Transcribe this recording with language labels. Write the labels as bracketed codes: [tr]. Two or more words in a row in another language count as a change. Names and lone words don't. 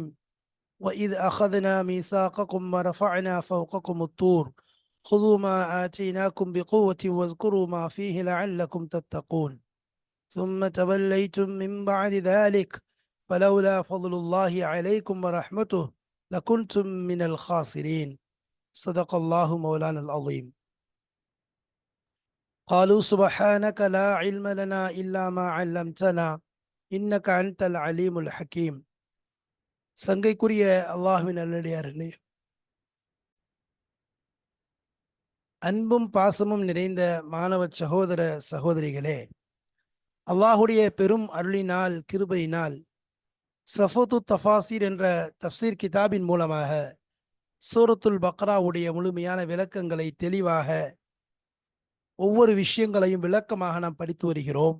[ar] وإذ أخذنا ميثاقكم ورفعنا فوقكم الطور خذوا ما آتيناكم بقوة واذكروا ما فيه لعلكم تتقون ثم توليتم من بعد ذلك فلولا فضل الله عليكم ورحمته لكنتم من الخاسرين. صدق الله مولانا العظيم. قالوا سبحانك لا علم لنا إلا ما علمتنا إنك أنت العليم الحكيم. [ta] சங்கைக்குரிய அல்லாஹ்வின் நல்லடியார்களே, அன்பும் பாசமும் நிறைந்த மாணவ சகோதர சகோதரிகளே, அல்லாஹுடைய பெரும் அருளினால் கிருபையினால் சஃபத்து தஃபாசீர் என்ற தஃப்சீர் கிதாபின் மூலமாக சூரத்துல் பக்ராவுடைய முழுமையான விளக்கங்களை தெளிவாக ஒவ்வொரு விஷயங்களையும் விளக்கமாக நாம் படித்து வருகிறோம்.